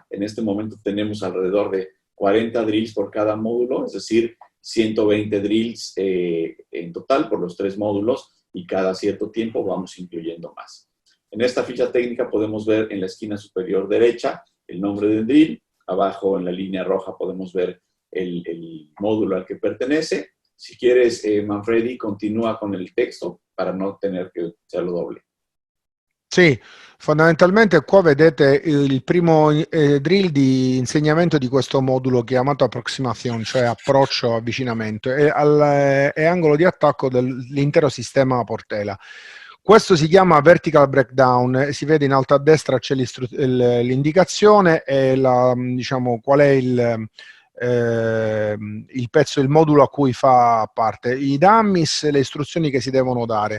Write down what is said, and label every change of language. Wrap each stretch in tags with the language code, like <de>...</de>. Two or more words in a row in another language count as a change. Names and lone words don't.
<es>En este momento tenemos alrededor de 40 drills por cada módulo, es decir, 120 drills en total por los 3 módulos, y cada cierto tiempo vamos incluyendo más. En esta ficha técnica podemos ver en la esquina superior derecha el nombre del drill. Abajo en la línea roja podemos ver el módulo al que pertenece. Si quieres, Manfredi, continúa con el texto para no tener que hacerlo doble.</es> <it>Sì, fondamentalmente qua vedete il primo drill di insegnamento di questo modulo chiamato approximation, cioè approccio, avvicinamento, e angolo di attacco dell'intero sistema Portela. Questo si chiama</it> <en>Vertical Breakdown,</en> <it>si vede in alto a destra c'è l'indicazione e diciamo, qual è il pezzo, il modulo a cui fa parte, i dummies, le istruzioni che si devono dare.</it>